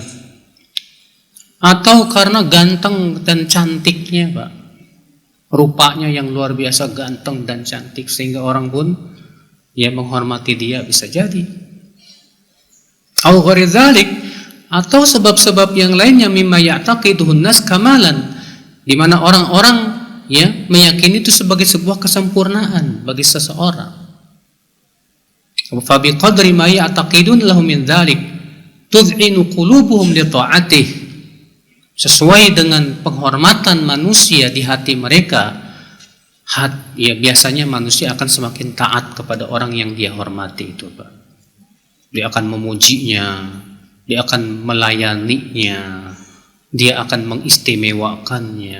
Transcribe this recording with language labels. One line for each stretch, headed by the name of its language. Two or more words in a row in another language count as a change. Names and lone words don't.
Indonesian: Atau karena ganteng dan cantiknya Pak, rupanya yang luar biasa ganteng dan cantik sehingga orang pun menghormati dia, bisa jadi.
Arabic: أو غير ذلك,
Indonesian: atau sebab-sebab yang lainnya
Arabic: مما يعتقده الناس كمالا,
Indonesian: di mana orang-orang meyakini itu sebagai sebuah kesempurnaan bagi seseorang.
Arabic: فبقدر ما يعتقدون لهم من ذلك تذعن قلوبهم لطاعته.
Indonesian: Sesuai dengan penghormatan manusia di hati mereka, biasanya manusia akan semakin taat kepada orang yang dia hormati itu Pak. Dia akan memujinya, dia akan melayaninya, dia akan mengistimewakannya.